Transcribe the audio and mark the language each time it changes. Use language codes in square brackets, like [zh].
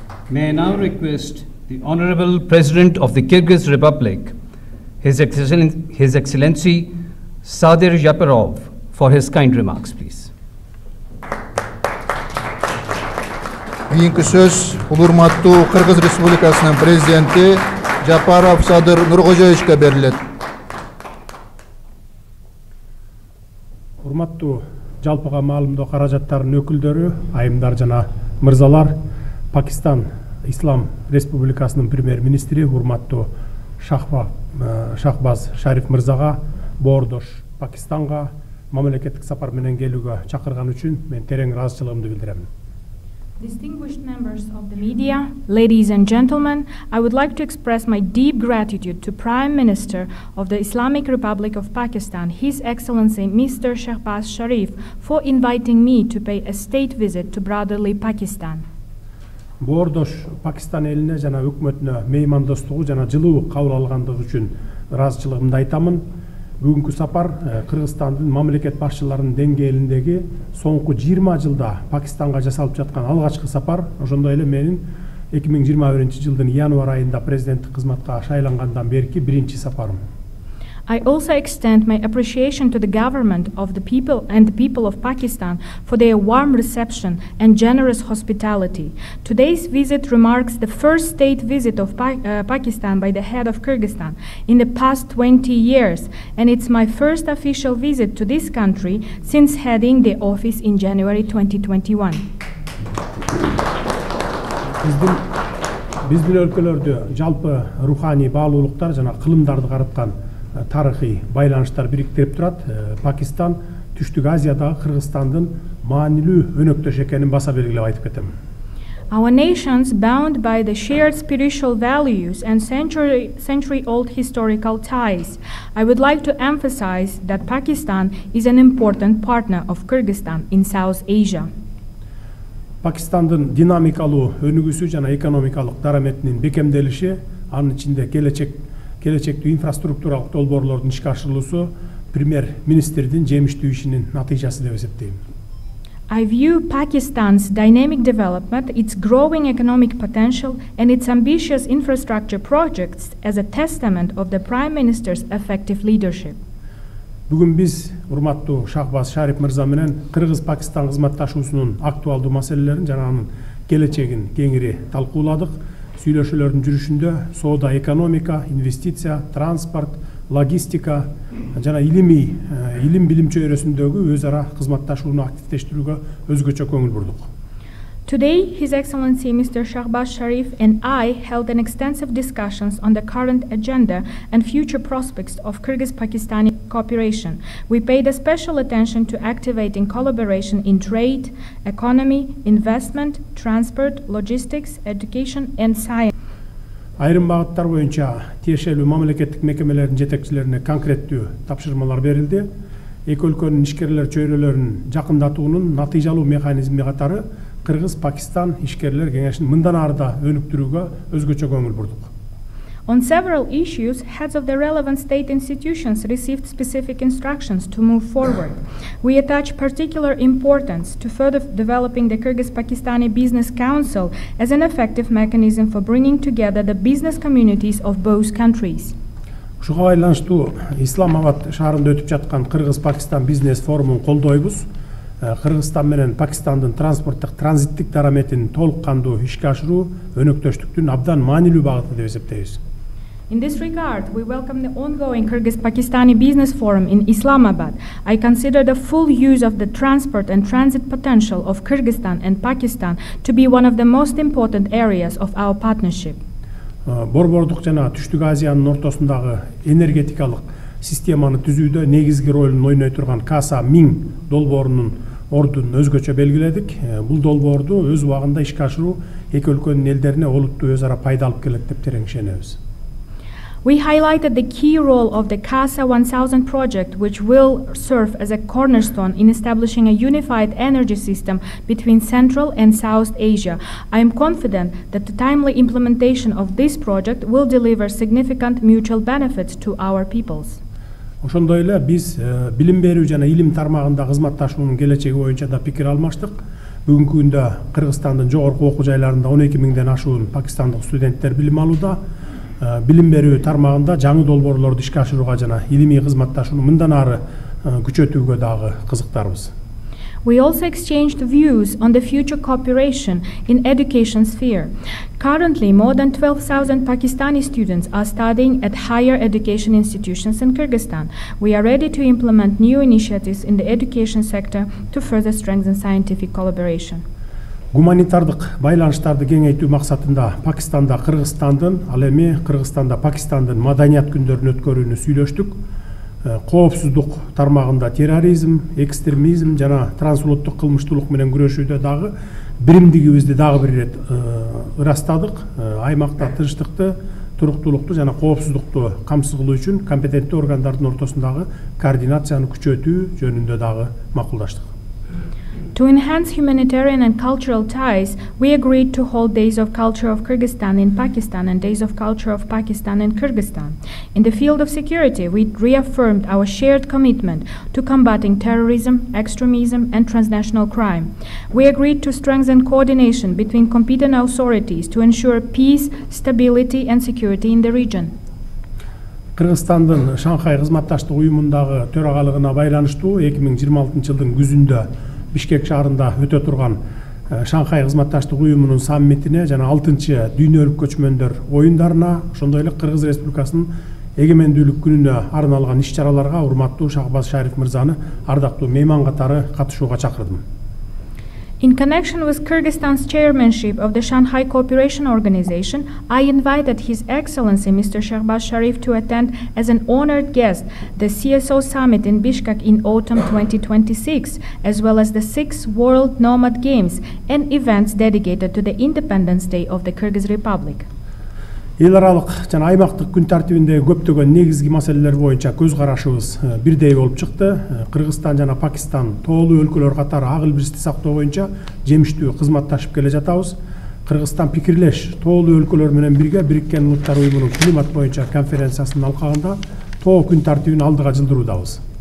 [en] May I now request the Honorable President of the Kyrgyz Republic, His Excellency Sadir Japarov, for his kind remarks, please. [ky] Keyinki söz урматтуу Кыргыз Республикасынын президенти Жапаров Садыр Нуркожоевичке берилет. Урматтуу жалпыга маалымдоо каражаттарынын өкүлдөрү, айымдар жана мырзалар, Пакистан Ислам Республикасынын премьер-министри урматтуу Шахбаз Шариф мырзага боордош Пакистанга мамлекеттик сапар менен келүүгө чакырган үчүн мен терең ыраазычылыгымды билдирем. [en] Distinguished members of the media, ladies and gentlemen, I would like to express my deep gratitude to Prime Minister of the Islamic Republic of Pakistan, His Excellency Mr. Shahbaz Sharif, for inviting me to pay a state visit to brotherly Pakistan. [ky] Боордош Пакистан элине жана өкмөтүнө меймандостугу жана жылуу кабыл алгандыгы үчүн ыраазычылыгымды айтамын. Бүгүнкү сапар Кыргызстандын мамлекет башчыларынын деңгээлиндеги соңку 20 жылда Пакистанга жасалып жаткан алгачкы сапар, ошондой эле менин 2021-жылдын январь айында президенттик кызматка шайлангандан берки биринчи сапарым. [en] I also extend my appreciation to the government of the people and the people of Pakistan for their warm reception and generous hospitality. Today's visit remarks the first state visit of Pakistan by the head of Kyrgyzstan in the past 20 years, and it's my first official visit to this country since heading the office in January 2021. [ky] Биздин өлкөлөрдө жалпы руханий баалуулуктар жана кылымдарды караткан тарыхый байланыштар бириктирип турат. Пакистан Түштүк Азиядагы Кыргызстандын маанилүү өнөктөш экенин баса белгилеп айтып кетем. [en] Our nations, bound by the shared spiritual values and century-old historical ties, I would like to emphasize that Pakistan is an important partner of Kyrgyzstan in South Asia. [ky] Пакистандын динамикалуу өнүгүүсү жана экономикалык дараметинин бекемделиши, анын ичинде келечектүү инфраструктуралык долбоорлордун ишке ашырылуусу премьер-министрдин жемиштүү ишинин натыйжасы деп эсептейм. [en] I view Pakistan's dynamic development, its growing economic potential, and its ambitious infrastructure projects as a testament of the Prime Minister's effective leadership. [ky] Бүгүн биз урматтуу Шахбаз Шариф мырза менен Кыргыз-Пакистан кызматташуусунун актуалдуу маселелерин жана анын келечегин кеңири талкууладык. Сүйлөшүүлөрдүн жүрүшүндө соода, экономика, инвестиция, транспорт, логистика жана илим билим чөйрөсүндөгү өз ара кызматташууну активдештирүүгө өзгөчө көңүл бурдук. [en] Today, His Excellency Mr. Shahbaz Sharif and I held an extensive discussions on the current agenda and future prospects of Kyrgyz-Pakistani cooperation. We paid a special attention to activating collaboration in trade, economy, investment, transport, logistics, education and science. [ky] Айрым багыттар боюнча тиешелүү мамлекеттик мекемелердин жетекчилерине конкреттүү тапшырмалар берилди. Эки өлкөнүн ишкерлер чөйрөлөрүн жакындатуунун натыйжалуу механизми катары Кыргыз-Пакистан ишкерлер кеңешин мындан ары да өнүктүрүүгө өзгөчө көңүл бурдук. [en] On several issues, heads of the relevant state institutions received specific instructions to move forward. We attach particular importance to further developing the Kyrgyz-Pakistani Business Council as an effective mechanism for bringing together the business communities of both countries. [ky] Ушуга байланыштуу Исламабад шаарында өтүп жаткан Кыргыз-Пакистан бизнес форумун колдойбуз. Кыргызстан менен Пакистандын транспорттук транзиттик дараметин толук кандуу ишке ашыруу өнөктөштүктүн абдан маанилүү багыты деп эсептейбиз. [en] In this regard, we welcome the ongoing Kyrgyz-Pakistani Business Forum in Islamabad. I consider the full use of the transport and transit potential of Kyrgyzstan and Pakistan to be one of the most important areas of our partnership. [ky] Борбордук жана Түштүк Азиянын ортосундагы энергетикалык системаны түзүүдө негизги ролун ойной турган Каса 1000 долбоорунун ордун өзгөчө белгиледик. Бул долбоорду өз убагында ишке ашыруу эки өлкөнүн элдерине олуттуу өз ара пайда алып келет деп терең ишенебиз. [en] We highlighted the key role of the CASA 1000 project, which will serve as a cornerstone in establishing a unified energy system between Central and South Asia. I am confident that the timely implementation of this project will deliver significant mutual benefits to our peoples. [ky] Ошондой эле биз билим берүү жана илим тармагында кызматташуунун келечеги боюнча да пикир алмаштык. Бүгүнкү күндө Кыргызстандын жогорку окуу жайларында 12 миңден ашуун пакистандык студенттер билим алууда. Билим берүү тармагында жаңы долбоорлорду ишке ашырууга жана илимий кызматташууну мындан ары күчөтүүгө дагы кызыктарбыз. [en] We also exchanged views on the future cooperation in education sphere. Currently, more than 12,000 Pakistani students are studying at higher education institutions in Kyrgyzstan. We are ready to implement new initiatives in the education sector to further strengthen scientific collaboration. [ky] Гуманитардык байланыштарды кеңейтүү максатында Пакистанда Кыргызстандын, ал эми Кыргызстанда Пакистандын маданият күндөрүн өткөрүүнү сүйлөштүк. Коопсуздук тармагында терроризм, экстремизм жана трансулуттук кылмыштуулук менен күрөшүүдө дагы биримдигибизди дагы бир ирет ырастадык. Аймакта тынчтыкты, туруктуулукту жана коопсуздукту камсыз кылуу үчүн компетенттүү органдардын ортосундагы координацияны күчөтүү жөнүндө дагы макулдаштык. [en] To enhance humanitarian and cultural ties, we agreed to hold Days of Culture of Kyrgyzstan in Pakistan and Days of Culture of Pakistan in Kyrgyzstan. In the field of security, we reaffirmed our shared commitment to combating terrorism, extremism, and transnational crime. We agreed to strengthen coordination between competent authorities to ensure peace, stability, and security in the region. [ky] Кыргызстандын Шанхай кызматташтык уюмундагы төрагалыгына байланыштуу 2026 жылдын күзүндө Бишкек шаарында өтө турган Шанхай кызматташтык уюмунун саммитине жана 6-чы дүйнөлүк көчмөндөр оюндарына, ошондой эле Кыргыз Республикасынын эгемендүүлүк күнүнө арналган иш-чараларга урматтуу Шахбаз Шариф мырзаны ардактуу мейман катары катышууга чакырдым. [en] In connection with Kyrgyzstan's chairmanship of the Shanghai Cooperation Organization, I invited His Excellency Mr. Shahbaz Sharif to attend as an honored guest the CSO Summit in Bishkek in autumn 2026, as well as the 6th World Nomad Games and events dedicated to the Independence Day of the Kyrgyz Republic. [ky] Эл аралык жана аймактык күн тартибиндеги көптөгөн негизги маселелер боюнча көз карашыбыз бирдей болуп чыкты. Кыргызстан жана Пакистан тоолуу өлкөлөр катары ак илбирсти сактоо боюнча жемиштүү кызматташып келе жатабыз. Кыргызстан пикирлеш тоолуу өлкөлөр менен бирге Бириккен Улуттар уюмунун климат боюнча конференциясынын алкагында тоо күн тартибин алдыга жылдыруудабыз.